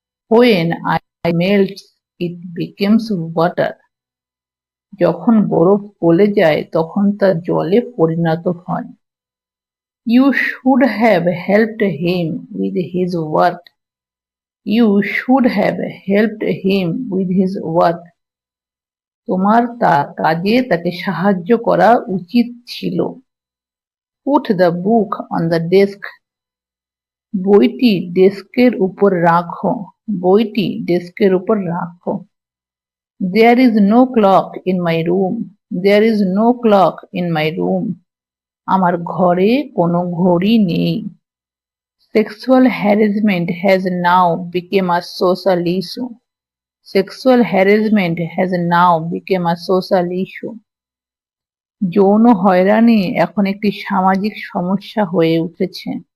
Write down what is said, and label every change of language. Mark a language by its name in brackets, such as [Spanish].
[English] When I melts, it becomes water. [Bangla] যখন বরফ গলে যায় তখন তা জলে পরিণত হয়। [English] You should have helped him with his work. You should have helped him with his work. [Bangla] তোমার তার কাজে তাকে সাহায্য করা উচিত ছিল। [English] Put the book on the desk. [Bangla] বইটি ডেস্কের উপর রাখো। বইটি ডেস্কের উপর রাখো। [English] There is no clock in my room. There is no clock in my room. [Bangla] আমার ঘরে কোনো ঘড়ি নেই। [English] Sexual harassment has now become a social issue. Sexual harassment has now become a social issue. [Bangla] যৌন হয়রানি এখন একটি সামাজিক সমস্যা হয়ে উঠেছে।